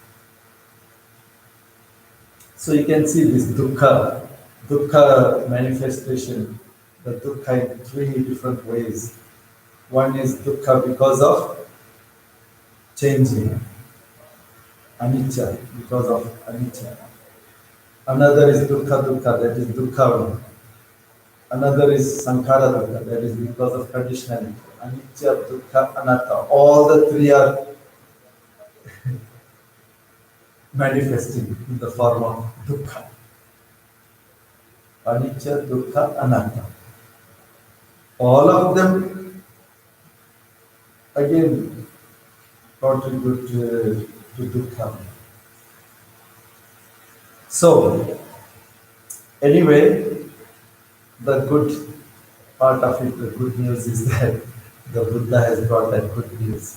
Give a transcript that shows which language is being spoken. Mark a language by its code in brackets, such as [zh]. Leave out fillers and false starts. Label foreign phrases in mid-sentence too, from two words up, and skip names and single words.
[en] So you can see this dukkha manifestation, the dukkha in three different ways. One is dukkha because of changing, anicca, because of anicca. Another is dukkha, that is dukkha. Another is [pi] sankhara dukkha, [en] that is because of conditionality. [pi] Anicca, dukkha, anatta. [en] All the three are manifesting in the form of dukkha. [pi] Anicca, dukkha, anatta. [en] All of them again contribute to dukkha. So, anyway, the good part of it, the good news is that the Buddha has brought that good news.